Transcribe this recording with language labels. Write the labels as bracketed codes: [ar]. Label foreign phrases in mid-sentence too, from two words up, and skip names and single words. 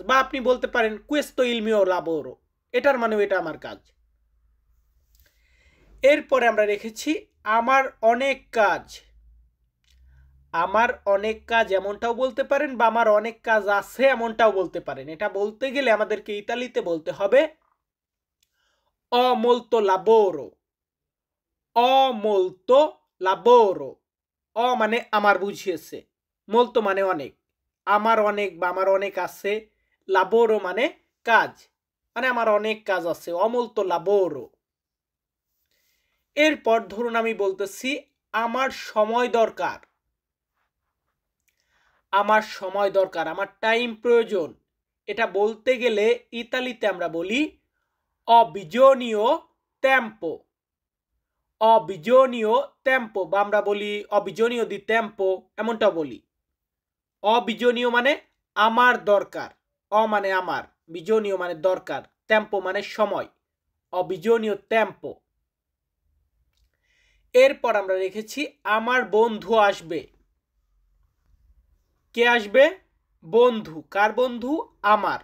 [bn] বা আপনি বলতে পারেন [it] questo il mio lavoro, [bn] এটার মানেও এটা আমার কাজ। এরপরে আমরা রেখেছি আমার অনেক কাজ। আমার অনেক কাজ এমনটাও বলতে পারেন, বা আমার অনেক কাজ আছে এমনটাও বলতে পারেন। এটা বলতে গেলে আমাদেরকে ইতালিতে বলতে হবে [it] ho molto lavoro। ho molto lavoro। [bn] অ মানে আমার বুঝিয়েছে, molto মানে অনেক, আমার অনেক বা আমার অনেক আছে, lavoro মানে কাজ, মানে আমার অনেক কাজ আছে। [it] ho molto lavoro। [bn] এরপর ধরুন আমি বলতেছি আমার সময় দরকার। আমার সময় দরকার, আমার টাইম প্রয়োজন। এটা বলতে গেলে ইতালিতে আমরা বলি [it] ho bisogno tempo। ho bisogno tempo [bn] বা আমরা বলি [it] ho bisogno di tempo, [bn] এমনটা বলি। [it] ho bisogno [bn] মানে আমার দরকার। অ মানে আমার, বিজনীয় মানে দরকার, টেম্পো মানে সময়, [it] ho bisogno tempo. [bn] এরপর আমরা রেখেছি আমার বন্ধু আসবে। কে আসবে? বন্ধু। কার বন্ধু? আমার।